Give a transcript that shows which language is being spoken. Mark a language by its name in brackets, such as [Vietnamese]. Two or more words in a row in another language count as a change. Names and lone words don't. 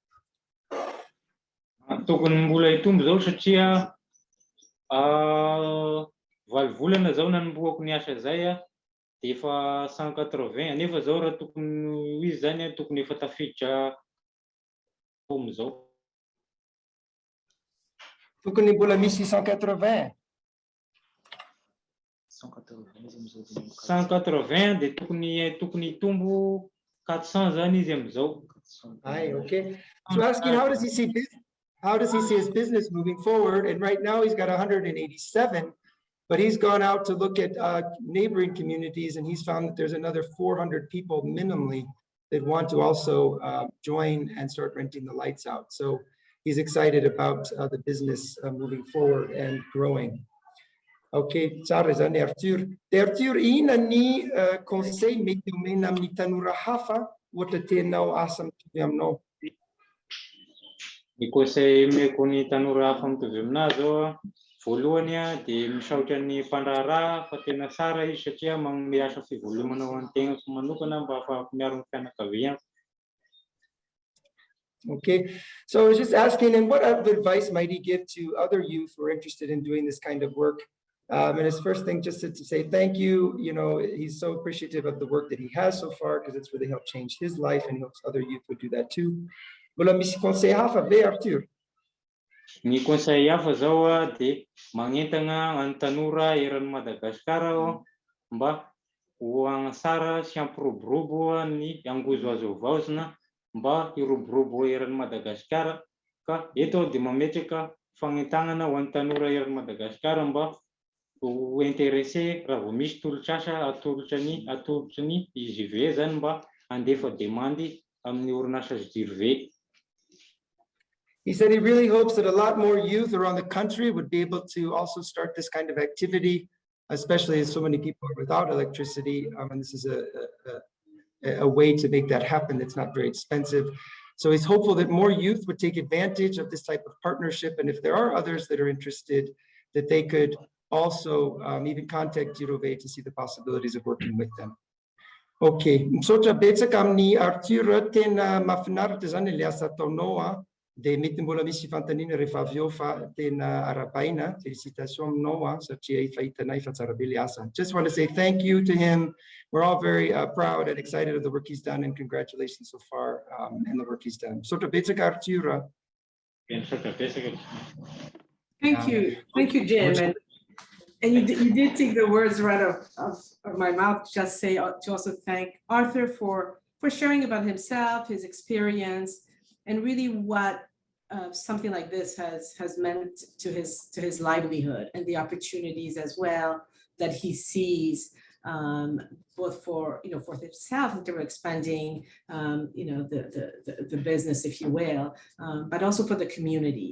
[Malagasy] Tokony mbola hitombo zao satria 8 volana zao nanomboako ny asa zay de efa 180 nefa zao raha tokony izy zany tokony efa tafiditra zao. Tokony mbola misy 180. 180 de tokony hitombo 400 zany izy am'izao. [English] Aye, okay. So asking how does he see his business moving forward? And right now he's got 187, but he's gone out to look at neighboring communities, and he's found that there's another 400 people minimally that want to also join and start renting the lights out. So he's excited about the business moving forward and growing. [Malagasy] Okay, tsara zany Arthur. De Arthur, ina ny conseil mety omena amin'ny tanora hafa ohatra tianao asa mitovy aminao? Ny conseil meko ny tanora hafa mitovy aminazy zao voalohany de misaotra ny mpandraharaha fa tena tsara izy satria manome asa fivolomana ho antegna manokana mba afahako miaro ny fianakaviana. [English] Okay, so I was just asking, and what advice might he give to other youth who are interested in doing this kind of work? And his first thing just to say thank you. You know, he's so appreciative of the work that he has so far because it's really helped change his life, and he hopes other youth would do that too. [Malagasy] Wala misy conseil hafa ve Arthur? Ny conseil hafa zao de magnentana any tanora eran'ny Madagasikara mba ho agnasara sy ampiroborobo ny angozo azo vaozina mba hiroborobo eran'ny Madagasikara ka eto de mametraka fagnentanana ho an'ny tanora eran'ny Madagasikara mba ho intéressé raha vao misy tolotr'asa atolotra ny GYEO zany mba andefa demandy amin'ny orinasa GYEO. [English] He said he really hopes that a lot more youth around the country would be able to also start this kind of activity, especially as so many people are without electricity. And this is a way to make that happen that's not very expensive. So he's hopeful that more youth would take advantage of this type of partnership. And if there are others that are interested, that they could also even contact GYEO to see the possibilities of working with them. [Malagasy] Okay, misaotra betsaka amin'ny Arthur, tena mahafinaritra zany le asa ataonao de mety mbola misy fantaniana rehefa avy eo fa tena arabaina. Félicitations aminao satria efa hitanay fa tsara be le asa. [English] Just want to say thank you to him. We're all very proud and excited of the work he's done, and congratulations so far in the work he's done. [Malagasy] Misaotra betsaka Arthur. [English] Thank you, Jim. And you did take the words right out of my mouth. Just say to also thank Arthur for sharing about himself, his experience, and really what something like this has meant to his livelihood and the opportunities as well that he sees, both for himself in terms of expanding the business, if you will, but also for the community.